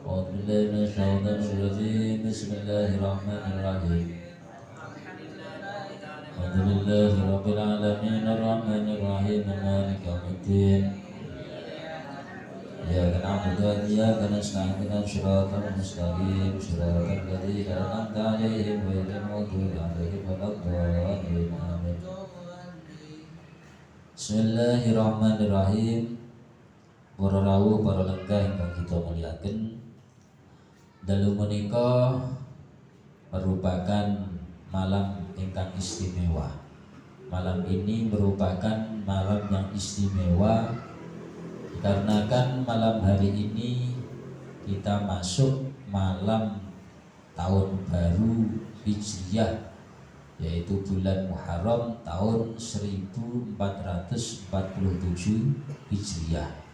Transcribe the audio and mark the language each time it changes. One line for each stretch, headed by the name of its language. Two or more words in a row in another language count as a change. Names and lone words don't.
Arabic: بالله من الشيطان الرجيم بسم الله الرحمن الرحيم الحمد لله رب العالمين الرحمن الرحيم مالك يوم الدين إياك نعبد وإياك نستعين اهدنا الصراط المستقيم صراط الذين أنعمت عليهم غير المغضوب عليهم ولا الضالين آمين. بسم الله الرحمن الرحيم.
Javanese: Para rawuh para lenggah ingkang kita muliaken, dalu menika
Indonesian: merupakan malam
Javanese: ingkang istimewa.
Indonesian: Malam ini merupakan malam yang istimewa dikarenakan malam hari ini kita masuk malam tahun baru Hijriah, yaitu bulan Muharram tahun 1447 Hijriah.